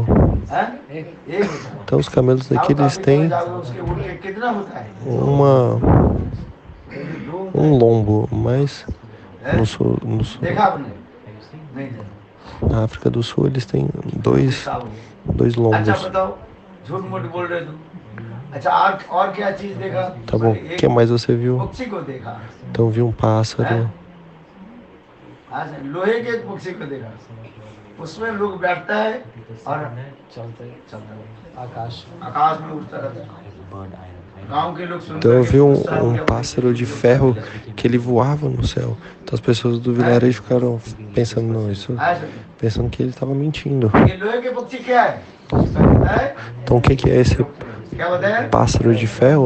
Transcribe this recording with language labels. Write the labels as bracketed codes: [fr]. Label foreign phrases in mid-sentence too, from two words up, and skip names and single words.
[pt] Então os camelos daqui eles têm um lombo, mas na África do Sul eles têm dois lombos. Tá bom, o que mais você viu? Então eu vi um pássaro. [hi] उसमें लोग बैठता है और आकाश में उड़ता रहता है। [pt] Então eu vi um pássaro de ferro que ele voava no céu. Então as pessoas do vilarejo ficaram pensando que ele estava mentindo. Então o que é esse pássaro de ferro?